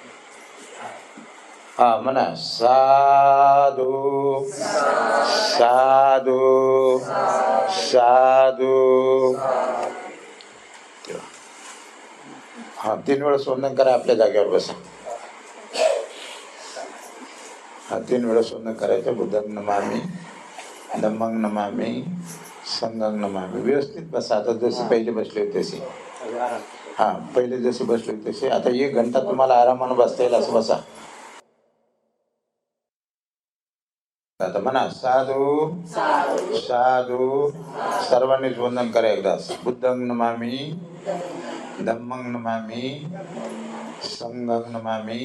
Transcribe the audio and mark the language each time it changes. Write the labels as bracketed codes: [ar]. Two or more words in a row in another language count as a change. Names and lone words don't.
[mr] हा म्हणा [pi] साधू साधू साधू. [mr] हा 3 वेळा वंदन करा. आपल्या जागेवर बसा. हा 3 वेळा वंदन करायचं. [pi] बुद्धं नमामि, धम्मं नमामि, संघं नमामि. [mr] व्यवस्थित बसा. आता जसे पहिले बसले होते तसे. हा पहिले जसे बसले होते तसे. आता 1 घंटा तुम्हाला आरामानं बसता येईल असं बसा. आता म्हणा [pi] साधू साधू. [mr] सर्वांनीच वंदन करा एकदाच. [pi] बुद्धं नमामि, धम्मं नमामि, संघं नमामि.